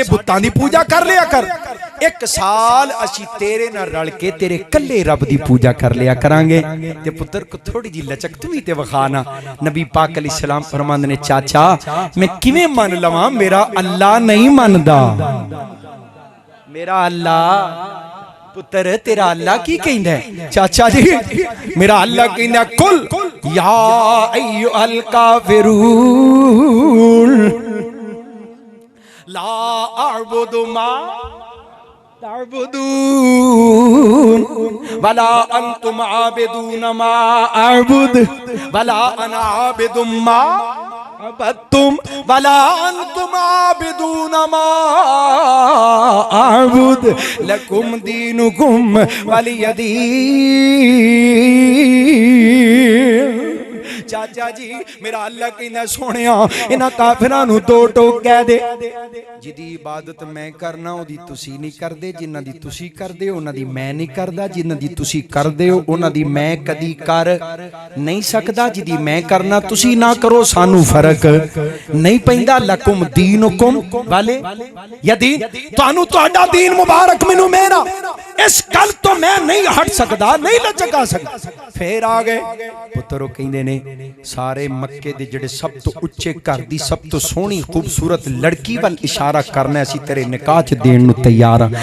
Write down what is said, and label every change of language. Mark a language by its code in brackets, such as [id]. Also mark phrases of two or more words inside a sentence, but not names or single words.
[pa] بتاں دی پوجا کر لیا کر ایک سال اسیں تیرے نال رل کے تیرے کلے رب دی پوجا کر لیا کراں گے تے پتر کو تھوڑی جی لچک تم ہی تے وکھانا نبی پاک علیہ السلام فرماندے نے چاچا میں کویں من لواں میرا اللہ نہیں مندا میرا اللہ پتر تیرا اللہ کی کہندا ہے چاچا جی میرا اللہ کہندا [ar] قل يا أيها الكافرون لا أعبد ما تعبدون ولا أنتم عابدون ما أعبد ولا أنا عابد ما عبدتم ولا أنتم عابدون ما أعبد لكم دينكم ولي دين. [pa] چاچا جی میرا اللہ کہنا سونیا انہاں کافراں نوں دو ٹوک کہہ دے جدی عبادت میں کرنا اودی تسیں نہیں کردے جنہاں دی تسیں کردے انہاں دی میں نہیں کردا جنہاں دی تسیں کردے ہو انہاں دی میں کدی کر نہیں سکدا جدی میں کرنا تسیں نہ کرو سانوں فرق نہیں پیندا. [ar] لكم دينكم [pa] والے یا دین تہانوں تہاڈا دین مبارک مینوں میرا اس گل توں میں نہیں ہٹ سکدا نہیں لچکا سکدا. پھر آ گئے پترو کہندے نے سارے مکے دے جہڑے سب توں اچے گھر دی سب توں سوہنی خوبصورت لڑکی ول اشارہ کرنا اسیں تیرے نکاح چ دین نوں تیار ہاں.